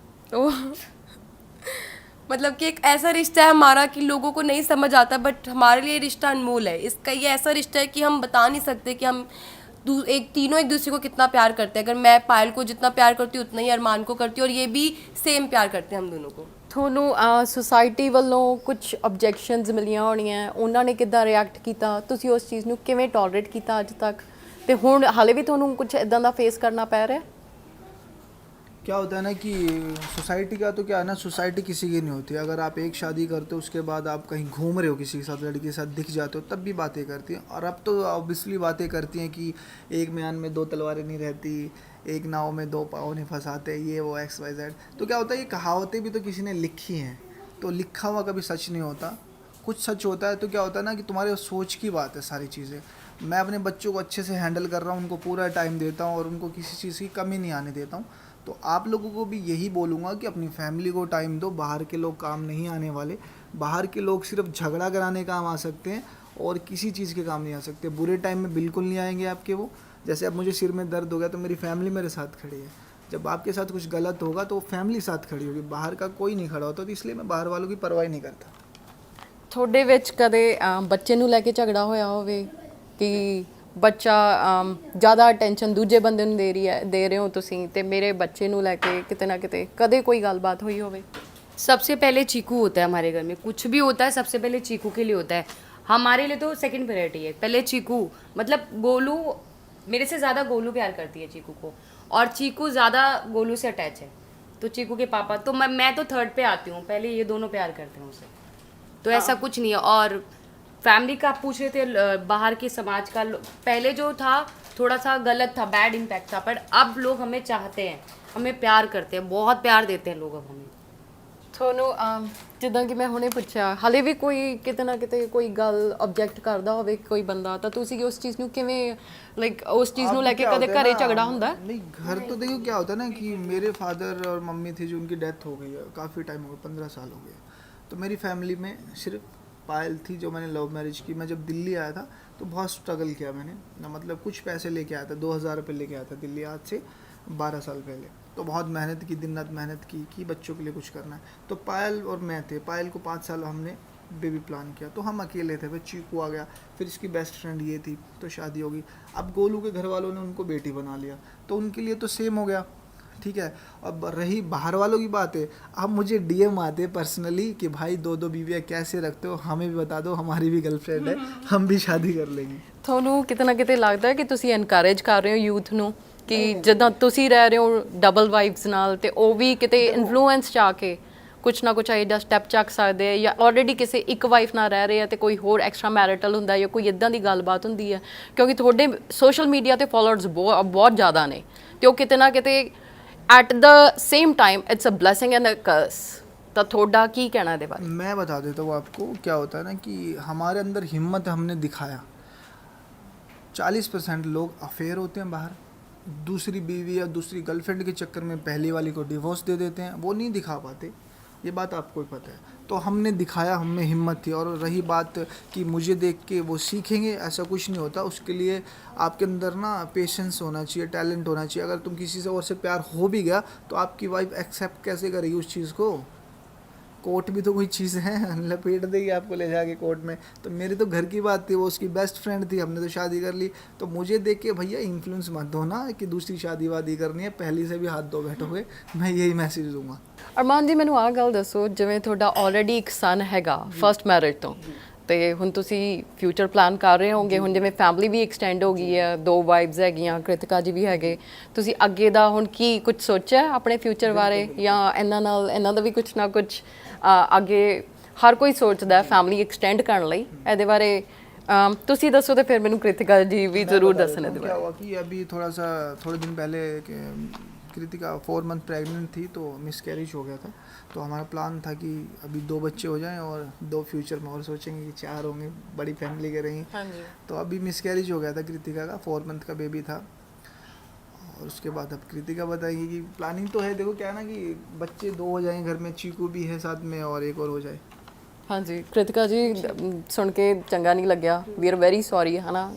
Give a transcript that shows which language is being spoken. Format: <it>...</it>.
<hi>तो मतलब कि एक ऐसा रिश्ता है हमारा कि लोगों को नहीं समझ आता, बट हमारे लिए रिश्ता अनमोल है। इसका ये ऐसा रिश्ता है कि हम बता नहीं सकते कि हम तीनों एक दूसरे को कितना प्यार करते हैं। अगर मैं पायल को जितना प्यार करती हूँ उतना ही अरमान को करती हूँ, और ये भी सेम प्यार करते हैं हम दोनों को।</hi> <pa>ਤੁਹਾਨੂੰ ਸੁਸਾਇਟੀ ਵੱਲੋਂ ਕੁਝ ਆਬਜੈਕਸ਼ਨਸ ਮਿਲੀਆਂ ਹੋਣੀਆਂ, ਉਹਨਾਂ ਨੇ ਕਿੱਦਾਂ ਰਿਐਕਟ ਕੀਤਾ? ਤੁਸੀਂ ਉਸ ਚੀਜ਼ ਨੂੰ ਕਿਵੇਂ ਟੋਲਰੇਟ ਕੀਤਾ ਅੱਜ ਤੱਕ? ਤੇ ਹੁਣ ਹਾਲੇ ਵੀ ਤੁਹਾਨੂੰ ਕੁਝ ਇਦਾਂ ਦਾ ਫੇਸ ਕਰਨਾ ਪੈ ਰਿਹਾ?</pa> <hi>क्या होता है ना कि सोसाइटी का तो क्या है ना, सोसाइटी किसी की नहीं होती। अगर आप एक शादी करते हो उसके बाद आप कहीं घूम रहे हो किसी के साथ, लड़की के साथ दिख जाते हो, तब भी बातें करती हैं। और अब तो ऑब्वियसली बातें करती हैं कि एक म्यान में दो तलवारें नहीं रहती, एक नाव में दो पाँव नहीं फंसाते, ये वो एक्स वाई जेड। तो क्या होता है, ये कहावतें भी तो किसी ने लिखी हैं, तो लिखा हुआ कभी सच नहीं होता, कुछ सच होता है। तो क्या होता है ना कि तुम्हारे सोच की बात है सारी चीज़ें। मैं अपने बच्चों को अच्छे से हैंडल कर रहा हूँ, उनको पूरा टाइम देता हूँ और उनको किसी चीज़ की कमी नहीं आने देता हूँ। तो आप लोगों को भी यही बोलूँगा कि अपनी फैमिली को टाइम दो। बाहर के लोग काम नहीं आने वाले, बाहर के लोग सिर्फ झगड़ा कराने काम आ सकते हैं और किसी चीज़ के काम नहीं आ सकते। बुरे टाइम में बिल्कुल नहीं आएंगे आपके वो। जैसे अब मुझे सिर में दर्द हो गया तो मेरी फैमिली मेरे साथ खड़ी है। जब आपके साथ कुछ गलत होगा तो फैमिली साथ खड़ी होगी, बाहर का कोई नहीं खड़ा होता। तो इसलिए मैं बाहर वालों की परवाह नहीं करता।</hi> <pa>ਤੁਹਾਡੇ ਵਿੱਚ ਕਦੇ ਬੱਚੇ ਨੂੰ ਲੈ ਕੇ ਝਗੜਾ ਹੋਇਆ ਹੋਵੇ ਕਿ ਬੱਚਾ ਜ਼ਿਆਦਾ ਅਟੈਂਸ਼ਨ ਦੂਜੇ ਬੰਦੇ ਨੂੰ ਦੇ ਰਹੇ ਹੋ ਤੁਸੀਂ ਤੇ ਮੇਰੇ ਬੱਚੇ ਨੂੰ ਲੈ ਕੇ ਕਿਤੇ ਨਾ ਕਿਤੇ ਕਦੇ ਕੋਈ ਗੱਲਬਾਤ ਹੋਈ ਹੋਵੇ?</pa> <hi>सबसे पहले चीकू होता है हमारे घर में, कुछ भी होता है सबसे पहले चीकू के लिए होता है। हमारे लिए तो सेकंड प्रायोरिटी है, पहले चीकू। मतलब गोलू, मेरे से ज़्यादा गोलू प्यार करती है चीकू को, और चीकू ज़्यादा गोलू से अटैच है। तो चीकू के पापा तो मैं तो थर्ड पे आती हूँ, पहले ये दोनों प्यार करते हैं उसे। तो ऐसा कुछ नहीं है। और फैमिली का आप पूछ रहे थे, बाहर के समाज का पहले जो था थोड़ा सा गलत था, बैड इम्पैक्ट था, पर अब लोग हमें चाहते हैं, हमें प्यार करते हैं, बहुत प्यार देते हैं लोग अब हमें।</hi> <pa>ਤੁਹਾਨੂੰ ਜਿੱਦਾਂ ਕਿ ਮੈਂ ਹੁਣੇ ਪੁੱਛਿਆ, ਹਾਲੇ ਵੀ ਕੋਈ ਕਿਤੇ ਨਾ ਕਿਤੇ ਕੋਈ ਗੱਲ ਆਬਜੈਕਟ ਕਰਦਾ ਹੋਵੇ ਕੋਈ ਬੰਦਾ, ਤਾਂ ਤੁਸੀਂ ਉਸ ਚੀਜ਼ ਨੂੰ ਕਿਵੇਂ ਲਾਈਕ ਉਸ ਚੀਜ਼ ਨੂੰ ਲੈ ਕੇ ਕਦੇ ਘਰੇ ਝਗੜਾ ਹੁੰਦਾ?</pa> <hi>नहीं, घर तो देखो क्या होता है ना कि मेरे फादर और मम्मी थी जो उनकी डेथ हो गई है, काफ़ी टाइम हो गया, 15 साल हो गए। तो मेरी फैमिली में सिर्फ पायल थी जो मैंने लव मैरिज की। मैं जब दिल्ली आया था तो बहुत स्ट्रगल किया मैंने ना, मतलब कुछ पैसे लेके आया था, 2000 रुपये लेके आया था दिल्ली, आज से 12 साल पहले। तो बहुत मेहनत की, दिन रात मेहनत की बच्चों के लिए कुछ करना है। तो पायल और मैं थे। पायल को 5 साल हमने बेबी प्लान किया, तो हम अकेले थे। फिर चीकू आ गया, फिर इसकी बेस्ट फ्रेंड ये थी, तो शादी हो गई। अब गोलू के घर वालों ने उनको बेटी बना लिया, तो उनके लिए तो सेम हो गया, ठीक है। अब रही बाहर वालों की बात है, अब मुझे डीएम आते पर्सनली कि भाई 2-2 बीवियाँ कैसे रखते हो, हमें भी बता दो, हमारी भी गर्लफ्रेंड है, हम भी शादी कर लेंगे।</hi> <pa>ਤੁਹਾਨੂੰ ਕਿਤੇ ਨਾ ਕਿਤੇ ਲੱਗਦਾ ਹੈ ਕਿ ਤੁਸੀਂ ਐਨਕਰੇਜ ਕਰ ਰਹੇ ਹੋ ਯੂਥ ਨੂੰ ਕਿ ਜਿੱਦਾਂ ਤੁਸੀਂ ਰਹਿ ਰਹੇ ਹੋ ਡਬਲ ਵਾਈਫਸ ਨਾਲ, ਤੇ ਉਹ ਵੀ ਕਿਤੇ ਇਨਫਲੂਐਂਸ ਚ ਆ ਕੇ ਕੁਛ ਨਾ ਕੁਛ ਇਹਦਾ ਸਟੈਪ ਚੱਕ ਸਕਦੇ ਆ, ਜਾਂ ਆਲਰੇਡੀ ਕਿਸੇ ਇੱਕ ਵਾਈਫ ਨਾਲ ਰਹਿ ਰਹੇ ਆ ਤੇ ਕੋਈ ਹੋਰ ਐਕਸਟਰਾ ਮੈਰਿਟਲ ਹੁੰਦਾ ਜਾਂ ਕੋਈ ਇਦਾਂ ਦੀ ਗੱਲਬਾਤ ਹੁੰਦੀ ਹੈ? ਕਿਉਂਕਿ ਤੁਹਾਡੇ ਸੋਸ਼ਲ ਮੀਡੀਆ ਤੇ ਫਾਲੋਅਰਸ ਬਹੁਤ ਜ਼ਿਆਦਾ ਨੇ, ਤੇ ਉਹ ਕਿਤੇ ਨਾ ਕਿਤੇ</pa> <en>At the same time it's a blessing and a curse.</en> <pa>तो थोड़ा की कहना है इहदे बारे?</pa> <hi>मैं बता देता हूँ आपको क्या होता है ना कि हमारे अंदर हिम्मत हमने दिखाया। 40% लोग अफेयर होते हैं बाहर, दूसरी बीवी या दूसरी गर्लफ्रेंड के चक्कर में पहली वाली को डिवोर्स दे देते हैं, वो नहीं दिखा पाते, ये बात आपको ही पता है। तो हमने दिखाया, हमें हिम्मत थी। और रही बात कि मुझे देख के वो सीखेंगे, ऐसा कुछ नहीं होता। उसके लिए आपके अंदर ना पेशेंस होना चाहिए, टैलेंट होना चाहिए। अगर तुम किसी से और से प्यार हो भी गया तो आपकी वाइफ एक्सेप्ट कैसे करेगी उस चीज़ को? कोर्ट भी तो कोई चीज़ है, लपेट देगी आपको ले जाके कोर्ट में। तो मेरी तो घर की बात थी, वो उसकी बेस्ट फ्रेंड थी, हमने तो शादी कर ली। तो मुझे देख के भैया इन्फ्लुएंस मत दो ना कि दूसरी शादी वादी करनी है, पहली से भी हाथ धो बैठोगे। मैं यही मैसेज दूंगा।</hi> <pa>ਅਰਮਾਨ ਜੀ, ਮੈਨੂੰ ਆਹ ਗੱਲ ਦੱਸੋ, ਜਿਵੇਂ ਤੁਹਾਡਾ ਆਲਰੇਡੀ ਇੱਕ ਸਨ ਹੈਗਾ ਫਰਸਟ ਮੈਰਿਜ ਤੋਂ, ਤੇ ਹੁਣ ਤੁਸੀਂ ਫਿਊਚਰ ਪਲਾਨ ਕਰ ਰਹੇ ਹੋਗੇ, ਹੁਣ ਜਿਵੇਂ ਫੈਮਿਲੀ ਵੀ ਐਕਸਟੈਂਡ ਹੋ ਗਈ ਹੈ, 2 ਵਾਈਫਸ ਹੈਗੀਆਂ, ਕ੍ਰਿਤਿਕਾ ਜੀ ਵੀ ਹੈਗੇ, ਤੁਸੀਂ ਅੱਗੇ ਦਾ ਹੁਣ ਕੀ ਕੁਝ ਸੋਚਿਆ ਆਪਣੇ ਫਿਊਚਰ ਬਾਰੇ, ਜਾਂ ਇਹਨਾਂ ਦਾ ਵੀ ਕੁਝ ਨਾ ਕੁਝ ਅੱਗੇ ਹਰ ਕੋਈ ਸੋਚਦਾ ਫੈਮਿਲੀ ਐਕਸਟੈਂਡ ਕਰਨ ਲਈ? ਇਹਦੇ ਬਾਰੇ ਤੁਸੀਂ ਦੱਸੋ ਤੇ ਫਿਰ ਮੈਨੂੰ ਕ੍ਰਿਤਿਕਾ ਜੀ ਵੀ ਜ਼ਰੂਰ ਦੱਸਣ ਇਹਦੇ</pa> <hi>क्या</hi> <pa>ਬਾਰੇ।</pa> <hi>हुआ कि अभी थोड़े दिन पहले कृतिका 4 मंथ प्रेग्नेंट थी, तो मिसकैरेज हो गया था। तो हमारा प्लान था कि अभी 2 बच्चे हो जाएं और 2 फ्यूचर में और सोचेंगे कि 4 होंगे, बड़ी फैमिली करेंगे। हाँ जी। तो अभी मिसकैरेज हो गया था कृतिका का, 4 मंथ का बेबी था। और उसके बाद अब कृतिका बताएगी कि प्लानिंग तो है, देखो क्या है ना कि बच्चे 2 हो जाएंगे घर में, चीकू भी है साथ में और एक और हो जाए।</hi> <pa>ਹਾਂਜੀ ਕ੍ਰਿਤਿਕਾ ਜੀ, ਸੁਣ ਕੇ ਚੰਗਾ ਨਹੀਂ ਲੱਗਿਆ,</pa> <en>we are very sorry,</en> <pa>ਹੈ ਨਾ।</pa>